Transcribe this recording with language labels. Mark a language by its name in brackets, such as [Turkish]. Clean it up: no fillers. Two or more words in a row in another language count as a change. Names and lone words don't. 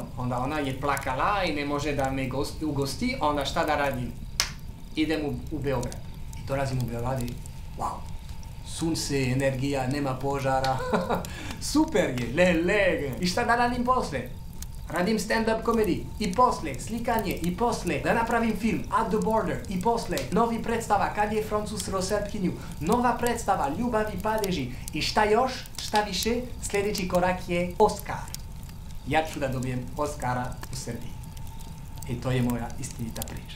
[Serbian] Onda ona je plakala i ne može da me ugosti. Onda šta da radim? Idem u Beograd. I dolazim u Beograd i wow. Sunce, energija, nema požara. Super je, lele. I šta da radim poslije? radim stand-up komediji i posle slikanje i posle da napravim film At the Border i posle novi predstava Kad je Francuz sreo Srpkinju, nova predstava Ljubav i padeži i šta još, šta više, sljedeći korak je Oskar. Ja ću da dobijem Oskara u Srbiji. I to je moja istinita priča.